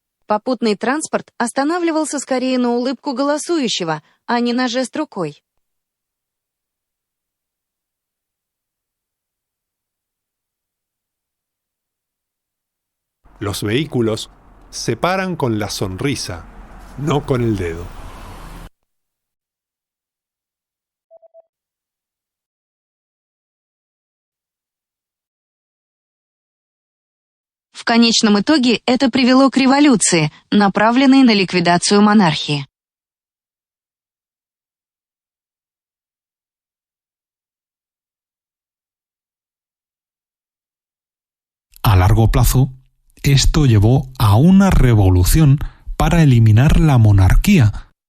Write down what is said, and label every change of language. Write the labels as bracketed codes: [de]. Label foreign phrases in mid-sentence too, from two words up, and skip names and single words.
[ru] Попутный транспорт останавливался скорее на улыбку голосующего, а не на жест рукой. [es] Los vehículos se paran con la sonrisa, no con el dedo. [ru] В конечном итоге это привело к революции, направленной на ликвидацию монархии. [es] A largo plazo, esto llevó a una revolución para eliminar la monarquía.